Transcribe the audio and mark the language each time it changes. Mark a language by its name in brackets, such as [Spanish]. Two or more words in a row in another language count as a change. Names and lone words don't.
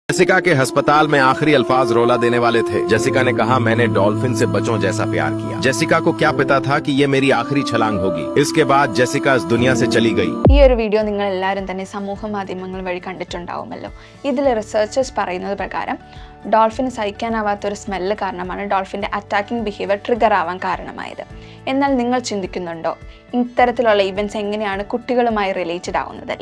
[Hindi] जेसिका के अस्पताल में आखिरी अल्फाज रोला देने वाले थे। जेसिका ने कहा, मैंने डॉल्फिन से बच्चों जैसा प्यार किया। जेसिका को क्या पता था कि ये मेरी आखिरी छलांग होगी। इसके बाद जेसिका इस दुनिया से चली गई। [Malayalam] ഈ ഒരു വീഡിയോ നിങ്ങൾ എല്ലാവരും തന്നെ സമൂഹ മാധ്യമങ്ങൾ വഴി കണ്ടിട്ടുണ്ടാവുമല്ലോ. ഇതിൽ റിസർച്ചേഴ്സ് പറയുന്നത് പ്രകാരം ഡോൾഫിന് സഹിക്കാനാവാത്തൊരു സ്മെല്ല് കാരണമാണ് ഡോൾഫിൻ്റെ [English] attacking behaviour trigger [Malayalam] ആവാൻ കാരണമായത്. എന്നാൽ നിങ്ങൾ ചിന്തിക്കുന്നുണ്ടോ ഇത്തരത്തിലുള്ള ഇവൻറ്റ്സ് എങ്ങനെയാണ് കുട്ടികളുമായി റിലേറ്റഡ് ആവുന്നതല്ലേ?